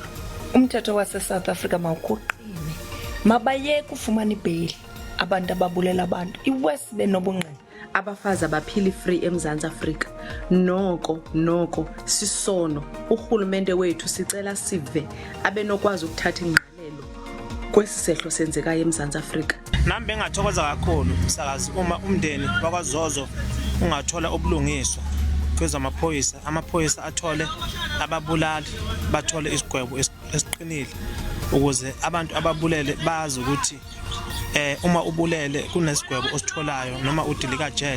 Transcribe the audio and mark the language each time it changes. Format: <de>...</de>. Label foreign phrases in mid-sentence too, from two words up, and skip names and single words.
<xh>Umthetho wase-South Africa mawuqine, mabayeke ufumana ibheli abantu ababulela abantu. Iwesi benobungqina abafazi abaphili free eMzantsi Afrika. Noko sisono. Urhulumente wethu sicela sive abenokwazi ukuthatha ingqalelo kwesi sehlo senzekayo eMzantsi Afrika.</xh> <zu>Nami bengathokoza kakhulu sakazi uma umndeni wakwaZozo ungathola ubulungiswa kwezamaphoyisa, amaphoyisa athole ababulali, bathole isigwebo esiqinile ukuze abantu ababulele bazi ukuthi uma ubulele kunesigwebo ositholayo noma udilika jele.</zu>